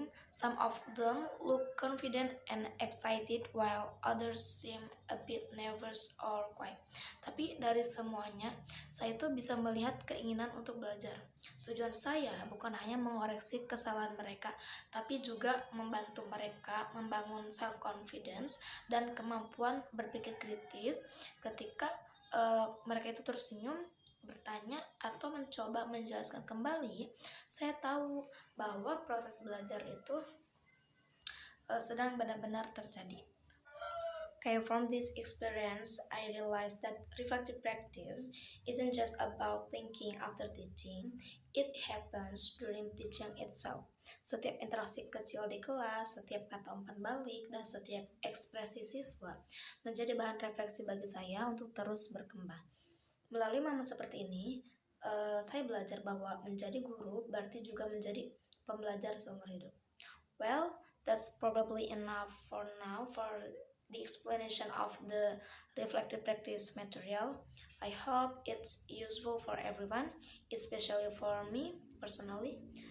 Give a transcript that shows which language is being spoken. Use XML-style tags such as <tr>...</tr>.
<en>Some of them look confident and excited while others seem a bit nervous or quiet.</en> <id>Tapi dari semuanya, saya itu bisa melihat keinginan untuk belajar. Tujuan saya bukan hanya mengoreksi kesalahan mereka, tapi juga membantu mereka membangun self-confidence dan kemampuan berpikir kritis ketika mereka itu tersenyum, bertanya, atau mencoba menjelaskan kembali. Saya tahu bahwa proses belajar itu sedang benar-benar terjadi.</id> <en>Okay, from this experience, I realized that reflective practice isn't just about thinking after teaching, it happens during teaching itself.</en> <id>Setiap interaksi kecil di kelas, setiap kata umpan balik, dan setiap ekspresi siswa menjadi bahan refleksi bagi saya untuk terus berkembang. Melalui momen seperti ini, saya belajar bahwa menjadi guru berarti juga menjadi pembelajar seumur hidup.</id> <en>Well, that's probably enough for now for the explanation of the reflective practice material. I hope it's useful for everyone, especially for me personally.</en>